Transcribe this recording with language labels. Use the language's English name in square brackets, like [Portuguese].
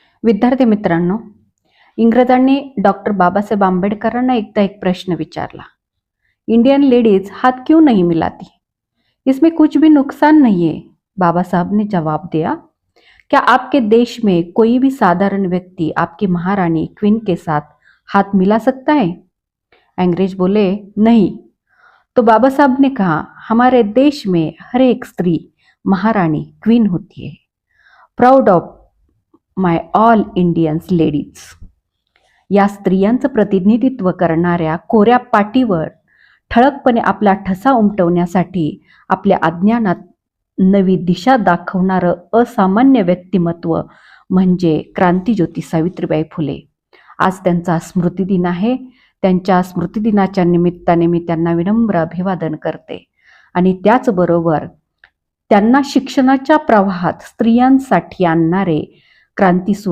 [Marathi] विद्यार्थी मित्रांनो, इंग्रजांनी डॉक्टर बाबासाहेब आंबेडकरांना एकदा एक प्रश्न विचारला, [Hindi] इंडियन लेडीज हाथ क्यों नहीं मिलाती? इसमें कुछ भी नुकसान नहीं है। बाबा साहब ने जवाब दिया, क्या आपके देश में कोई भी साधारण व्यक्ति आपकी महारानी क्वीन के साथ हाथ मिला सकता है? अंग्रेज बोले, नहीं। तो बाबा साहब ने कहा, हमारे देश में हर एक स्त्री महारानी क्वीन होती है। [English] Proud of my all Indians ladies. [Marathi] या स्त्रियांचं प्रतिनिधित्व करणाऱ्या कोऱ्या पाटीवर ठळकपणे आपला ठसा उमटवण्यासाठी आपल्या अज्ञानात नवी दिशा दाखवणारं असामान्य व्यक्तिमत्व म्हणजे क्रांतिज्योती सावित्रीबाई फुले. आज त्यांचा स्मृतिदिन आहे. त्यांच्या स्मृतिदिनाच्या निमित्ताने मी त्यांना विनम्र अभिवादन करते आणि त्याचबरोबर त्यांना शिक्षणाच्या प्रवाहात स्त्रियांसाठी आणणारे क्रांतीसूर्य